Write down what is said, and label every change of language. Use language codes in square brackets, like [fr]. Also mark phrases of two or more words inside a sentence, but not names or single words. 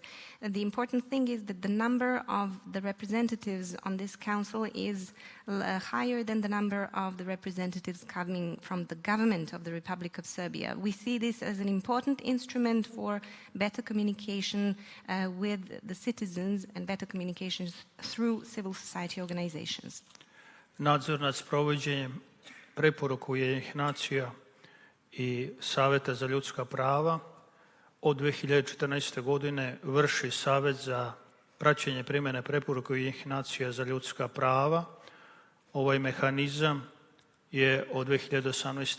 [en] The important thing is that the number of the representatives on this council is higher than the number of the representatives coming from the government of the Republic of Serbia. We see this as an important instrument for better communication with the citizens and better communications through civil society organizations. [sr] Nadzor nad sprovođenjem preporuka Ujedinjenih nacija i Saveta za ljudska prava od 2014. godine vrši Savet za praćenje primjene preporuka Ujedinjenih nacija za ljudska prava. Ovaj mehanizam je od 2018.